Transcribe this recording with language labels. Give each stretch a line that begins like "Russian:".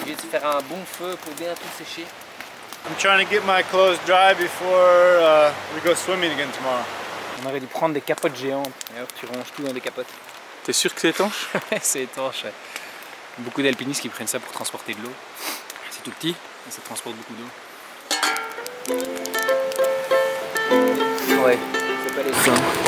French: Faire un bon feu pour bien tout sécher.
English: I'm trying to get my clothes dry before we go swimming again tomorrow.
French: On aurait dû prendre des capotes géantes. Et hop, tu ranges tout dans des capotes. T'es sûr que c'est étanche? C'est étanche. Ouais. Beaucoup d'alpinistes qui prennent ça pour transporter de l'eau. C'est tout petit, mais ça transporte beaucoup d'eau. Ouais, c'est pas les seins.